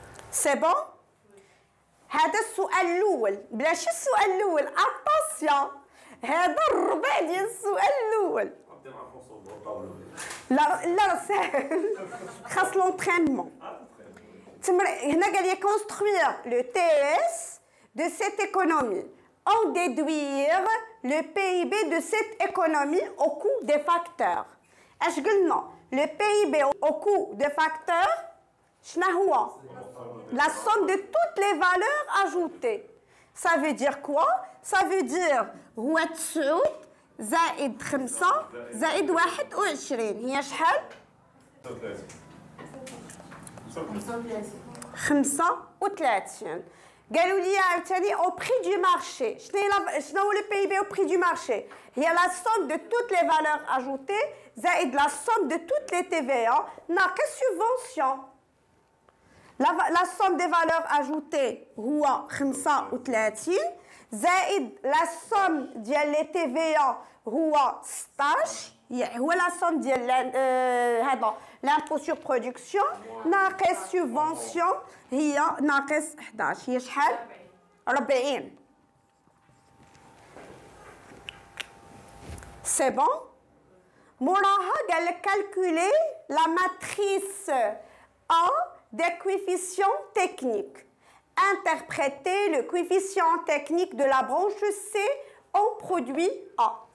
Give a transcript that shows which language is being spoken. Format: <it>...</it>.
<ar>سي بون. هذا السؤال الاول بلاش السؤال الاول اتونسيون، هذا الربع ديال السؤال الاول. لا لا ساهل خاص لونطرينمون. هنا قال لي</ar> <fr>construire le TES de cette économie, en déduire le PIB de cette économie au coût des facteurs.</fr> <ar>اش قلنا؟</ar> <fr>le PIB au coût des facteurs</fr> <ar>شنو هو؟</ar> <fr>la somme de toutes les valeurs ajoutées. Ça veut dire quoi? Ça veut dire</fr> <ar>هو 9 زائد 5 زائد 21 هي شحال؟ 35. قالوا لي عاوتاني</ar> <fr>au prix du marché.</fr> <ar>شنو هو</ar> <fr>le PIB au prix du marché؟ هي la somme de toutes les valeurs ajoutées زائد la somme de toutes les TVA ناقص subvention. La somme des valeurs ajoutées هو 35 زائد la somme ديال les TVA هو 16</fr> <ar>هو لا سوم ديال هذا لامبو سور برودكسيون ناقص سوبفونسيون هي ناقص 11 هي شحال 40 سي بون موراها قال لك كالكولي لا ماتريس ا des coefficients techniques.</ar> <fr>Interpréter le coefficient technique de la branche C en produit A.</fr>